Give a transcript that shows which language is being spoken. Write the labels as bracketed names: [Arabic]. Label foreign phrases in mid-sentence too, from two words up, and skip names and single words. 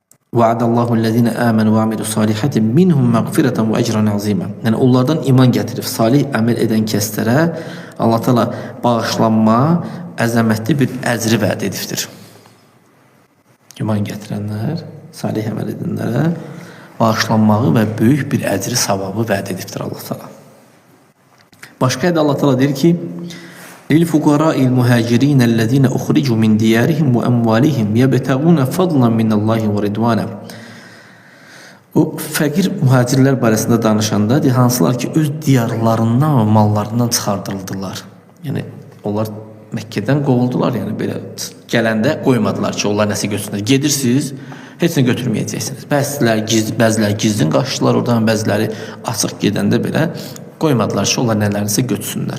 [Arabic] وعد الله الذين آمنوا وعملوا الصالحات منهم مغفرة وأجرا عظيما. [Azerbaijani] Yəni onlardan iman gətirib salih əməl edən kəslərə Allah Teala bağışlanma, əzəmətli bir əcri vəd edibdir. İman gətirənlər, salih əməl edənlərə bağışlanmağı və böyük bir əcri savabı vəd edibdir Allah Teala. Başqa ayədə Allah Teala deyir ki: [Arabic] للفقراء المهاجرين الذين أخرجوا من ديارهم وأموالهم يبتغون فضلا من الله ورضوانا. [Azerbaijani] O fəqir mühacirlər barəsində danışanda hansılar ki öz diyarlarından və mallarından çıxardıldılar. Yəni onlar Məkkədən qovuldular, yəni belə gələndə qoymadılar ki, onlar nəsə götürsünlər. Gedirsiniz, heç nə götürməyəcəksiniz. Bəziləri gizlin qaçdılar oradan, bəziləri açıq gedəndə belə qoymadılar ki, onlar nələrisə götürsünlər.